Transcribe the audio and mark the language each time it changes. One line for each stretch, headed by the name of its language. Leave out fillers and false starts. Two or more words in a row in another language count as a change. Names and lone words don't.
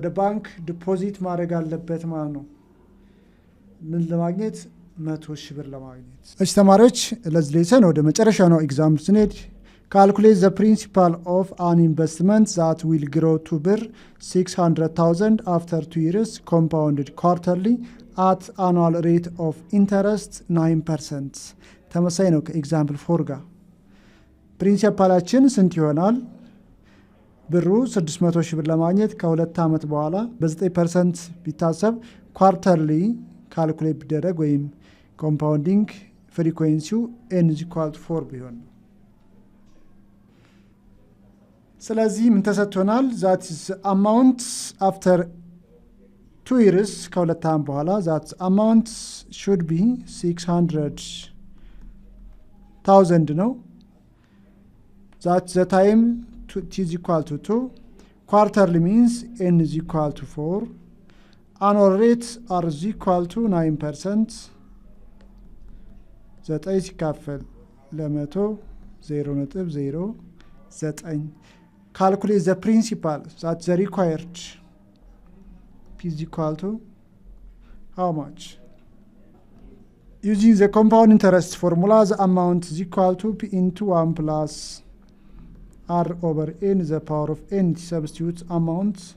Amharic: ባንክ ዲፖዚት ማድረግ አለበት ማለት ነው ምን ለማግኘት 100,000 ብር ለማግኘት እሺ ተማሪዎች ለዚህ ሌሰን ወደ መጨረሻ ነው ኤግዛም ስንሄድ
English: calculate the principal of an investment that will grow to ብር 600,000 after 2 years compounded quarterly at annual rate of interest 9%
Amharic: ተመሳሳይ ነው ከኤግዛምፕል 4 ጋር ፕሪንሲፓላችን ስንት ይሆናል ብሩ 600,000 ብር ለማግኘት ከ2 ዓመት በኋላ በ9% ቢታሰብ
English: quarterly calculate
Amharic: ቢደረግ ወይም
English: compounding frequency n is equal to 4
Amharic: ቢሆን ስለዚህ ምን ተሰጥቶናል
English: that is amount after 2 years
Amharic: ከ2 ዓመት በኋላ
English: that amount should be 600,000 ነው that the time t is equal to 2 quarterly means n is equal to 4 annual rates are equal to 9% 9
Amharic: ሲካፈል ለ100
English: 0.09 calculate the principal that the required p is equal to how much using the compound interest formula the amount is equal to p into 1 plus r over n the power of n substitute amount